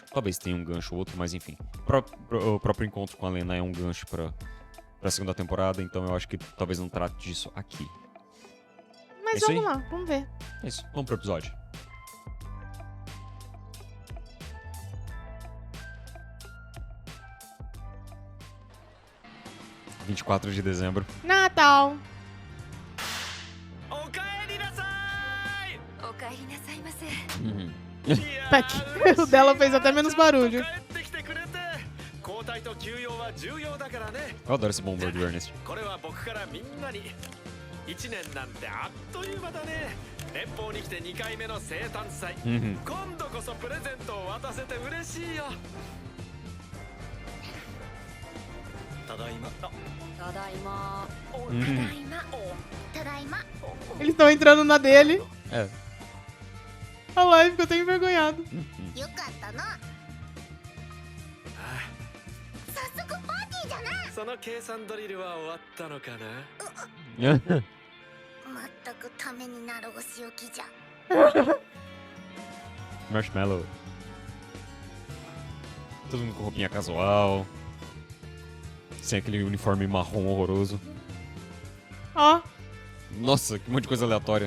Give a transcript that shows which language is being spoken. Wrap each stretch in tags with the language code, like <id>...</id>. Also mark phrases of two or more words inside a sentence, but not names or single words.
<pt>Talvez tenha um gancho ou outro, mas enfim. O próprio encontro com a Lena é um gancho pra segunda temporada, então eu acho que talvez não trate disso aqui. Mas isso vamos aí? lá, vamos ver. É isso, vamos pro episódio. ...24 de dezembro. Natal!</pt> <ja>おかえりなさい。お帰りなさいませ。 Uhum. いやー Peck.</ja> <pt>O dela fez até menos barulho.</pt> <ja>ちゃんと帰ってきてくれて交代と休養は重要だからね。</ja> <pt>Eu adoro esse bom humor do Ernest.</pt> <ja>これは僕からみんなに1年なんてあっという間だね。連邦に来て2回目の生誕祭、 Uhum. 今度こそプレゼントを渡せて嬉しいよ。ただいま。ただいま。おうんただいま。ただいま。</ja> <pt>Eles estão entrando na dele. É. A live ficou até envergonhado.</pt> <ja>よかったな。早速パーティーじゃな。その計算ドリルは終わったのかな。まったくためになるお仕置きじゃ。</ja> <pt>Marshmallow. Todo mundo com roupinha casual. Sem aquele uniforme marrom horroroso. Ó, Nossa, que monte de coisa aleatória.</pt>